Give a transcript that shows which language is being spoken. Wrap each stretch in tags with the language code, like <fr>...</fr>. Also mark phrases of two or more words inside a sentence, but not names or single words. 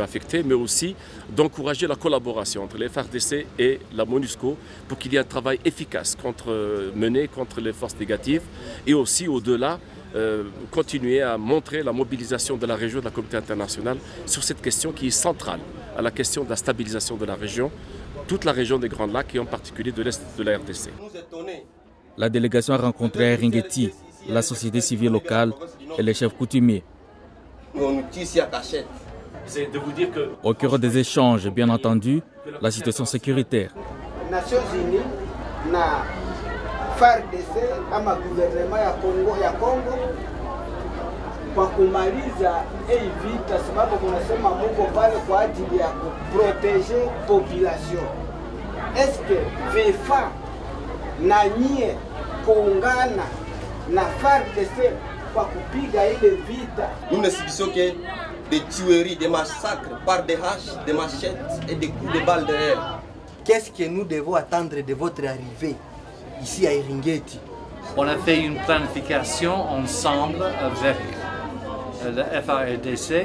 <fr>affectées, mais aussi d'encourager la collaboration entre les FARDC et la MONUSCO pour qu'il y ait un travail efficace mené contre les forces négatives et aussi au-delà continuer à montrer la mobilisation de la région, de la communauté internationale sur cette question qui est centrale à la question de la stabilisation de la région, toute la région des Grands Lacs et en particulier de l'Est de la RDC. La délégation a rencontré à Eringeti la société civile locale et les chefs coutumiers. C'est de vous dire que... Au cœur des échanges, bien entendu, la situation sécuritaire. Les Nations Unies,</fr> <sw>na FARDC ama gouvernement ya Congo kwa kumaliza hii vita, sababu kunasema muko pale kwa ajili ya kuproteger population.</sw> <fr>Est-ce que</fr> <sw>vefa na nyie kuungana na FARDC kwa kupiga ile vita?</sw> <fr>Nous ne subissons que des tueries, des massacres par des haches, des machettes et des coups de balles derrière. Qu'est-ce que nous devons attendre de votre arrivée ici à Eringeti? On a fait une planification ensemble avec le FARDC.</fr>